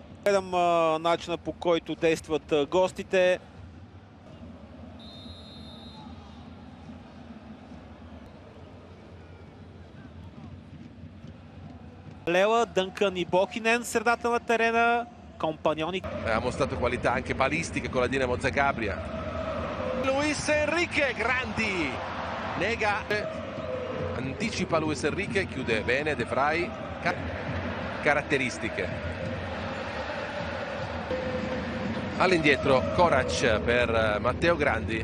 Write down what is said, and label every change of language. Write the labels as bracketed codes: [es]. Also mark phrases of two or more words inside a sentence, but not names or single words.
[bg] Гледам начина, по който действат гостите. Лела, Дънкън и Бохинен, средата на терена. Компаньони. [it] Ha mostrato qualità anche palistiche con la Dinamo Zagabria. Luis Enrique, Grandi. Nega. Anticipa Luis Enrique, chiude bene De Vrij. Caratteristiche. All'indietro Korac per Matteo Grandi.